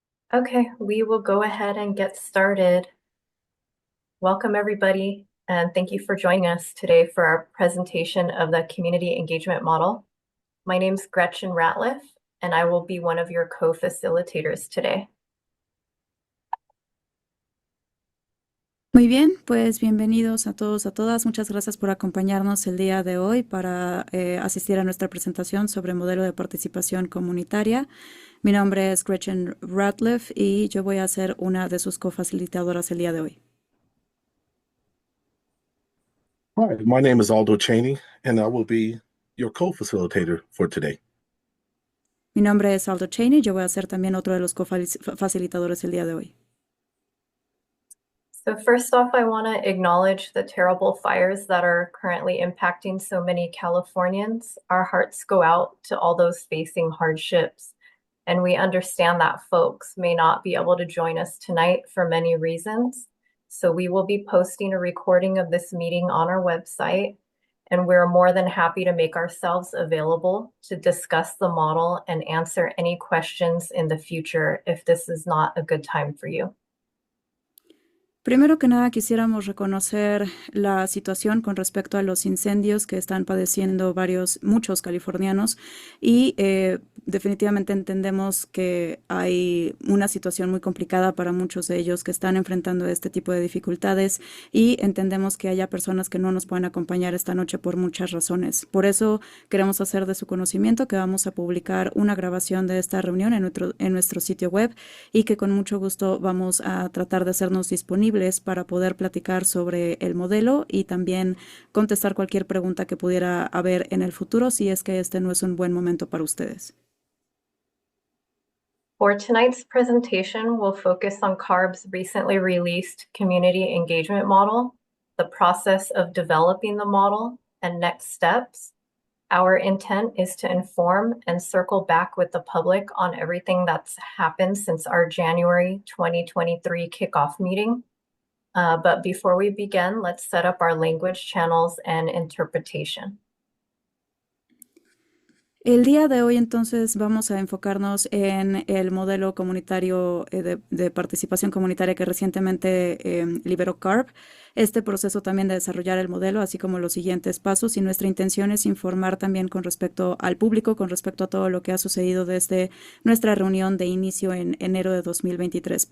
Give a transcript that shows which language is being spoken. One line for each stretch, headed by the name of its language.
English: Okay, we will go ahead and get started. Welcome, everybody, and thank you for joining us today for our presentation of the Community Engagement Model. My name is Gretchen Ratliff, and I will be one of your co-facilitators today.
Spanish: Muy bien, pues bienvenidos a todos, a todas. Muchas gracias por acompañarnos el día de hoy para asistir a nuestra presentación sobre modelo de participación comunitaria. Mi nombre es Gretchen Ratliff y yo voy a ser una de sus cofacilitadoras el día de hoy.
English: Hi, my name is Aldo Cheney, and I will be your co-facilitator for today.
Spanish: Mi nombre es Aldo Cheney, yo voy a ser también otro de los cofacilitadores el día de hoy.
English: So first off, I want to acknowledge the terrible fires that are currently impacting so many Californians. Our hearts go out to all those facing hardships, and we understand that folks may not be able to join us tonight for many reasons. So we will be posting a recording of this meeting on our website, and we're more than happy to make ourselves available to discuss the model and answer any questions in the future if this is not a good time for you.
Spanish: Primero que nada, quisiéramos reconocer la situación con respecto a los incendios que están padeciendo muchos californianos y definitivamente entendemos que hay una situación muy complicada para muchos de ellos que están enfrentando este tipo de dificultades y entendemos que haya personas que no nos pueden acompañar esta noche por muchas razones. Por eso queremos hacer de su conocimiento que vamos a publicar una grabación de esta reunión en nuestro sitio web y que con mucho gusto vamos a tratar de hacernos disponibles para poder platicar sobre el modelo y también contestar cualquier pregunta que pudiera haber en el futuro si es que este no es un buen momento para ustedes.
English: For tonight's presentation, we'll focus on CARB's recently released community engagement model, the process of developing the model, and next steps. Our intent is to inform and circle back with the public on everything that's happened since our January 2023 kickoff meeting. But before we begin, let's set up our language channels and interpretation.
Spanish: El día de hoy entonces vamos a enfocarnos en el modelo comunitario de participación comunitaria que recientemente liberó CARB, este proceso también de desarrollar el modelo, así como los siguientes pasos, y nuestra intención es informar también con respecto al público, con respecto a todo lo que ha sucedido desde nuestra reunión de inicio en enero de 2023.